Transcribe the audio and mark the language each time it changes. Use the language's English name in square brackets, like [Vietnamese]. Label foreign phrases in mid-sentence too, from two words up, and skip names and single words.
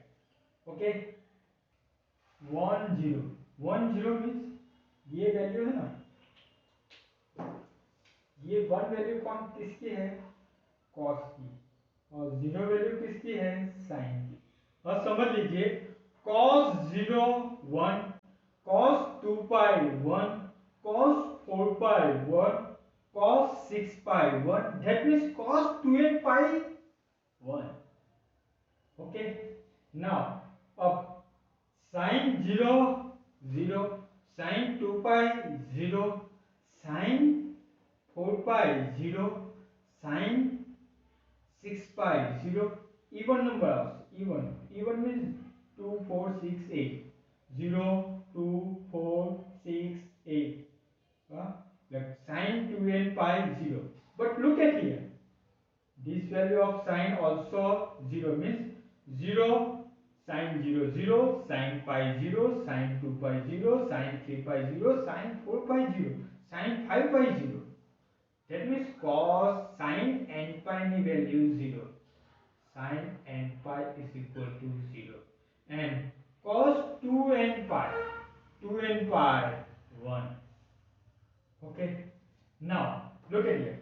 [Hindi] ओके, 1 0 मीन्स ये वैल्यू है ना, ये 1 वैल्यू कौन किसकी है, कॉस की, और 0 वैल्यू किसकी है, साइन की. अब समझ लीजिए [English] cos 0 1, cos 2 pi 1, cos 4 pi 1, cos 6 pi 1, that means cos 2n pi 1. Okay, now अब sin 0 0, sin 2 pi 0, sin 4 pi 0, sin 6 pi 0, even number also, even means 2 4 6 8, 0 2 4 6 8, like sin 2n pi 0. But look at here, this value of sin also 0 means 0 sin 0 0, sin pi 0, sin 2 pi 0, sin 3 pi 0, sin 4 pi 0, sin 5 pi 0. That means cos sin n pi ni value 0. Sin n pi is equal to 0. And cos 2n pi, 2n pi 1. Okay. Now look at here.